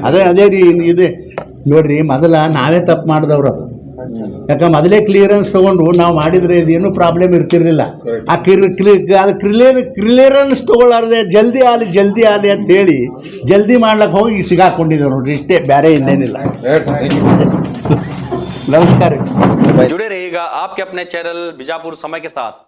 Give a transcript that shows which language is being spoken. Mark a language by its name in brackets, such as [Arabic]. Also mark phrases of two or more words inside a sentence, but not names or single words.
[Kannada] ಅದೇ ರೀ ಇದೆ ನೋಡ್ರಿ. ಮೊದಲ ನಾವೇ ತಪ್ಪು ಮಾಡಿದವ್ರು ಅದು. ಯಾಕೆ ಮೊದಲೇ ಕ್ಲಿಯರೆನ್ಸ್ ತೊಗೊಂಡು ನಾವು ಮಾಡಿದರೆ ಇದೇನು ಪ್ರಾಬ್ಲಮ್ ಇರ್ತಿರ್ಲಿಲ್ಲ. ಆ ಕ್ಲಿಯರೆನ್ಸ್ ತೊಗೊಳ್ಳಾರ್ದೆ ಜಲ್ದಿ ಆಗಲಿ ಅಂತೇಳಿ ಜಲ್ದಿ ಮಾಡ್ಲಿಕ್ಕೆ ಹೋಗಿ ಸಿಗಾಕೊಂಡಿದ್ದೇವೆ ನೋಡ್ರಿ, ಇಷ್ಟೇ, ಬೇರೆ ಇನ್ನೇನಿಲ್ಲ. ನಮಸ್ಕಾರ. [Hindi] जुड़े रहिएगा आपके अपने चैनल बीजापुर समय के साथ।